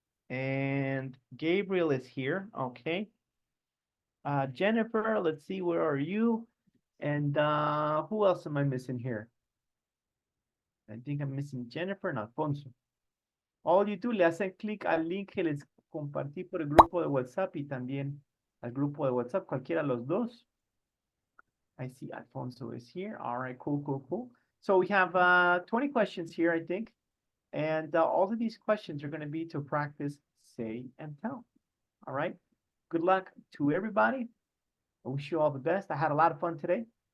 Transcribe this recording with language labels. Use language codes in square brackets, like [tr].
[en] And Gabriel is here. Okay. Jennifer, let's see, where are you? And who else am I missing here? I think I'm missing Jennifer and Alfonso. All you do, [es] le hacen clic al link que les compartí por el grupo de WhatsApp y también al grupo de WhatsApp, cualquiera de los dos. [en] I see Alfonso is here. All right, cool, cool, cool. So we have 20 questions here, I think. And all of these questions are going to be to practice say and tell. All right. Good luck to everybody. I wish you all the best. I had a lot of fun today.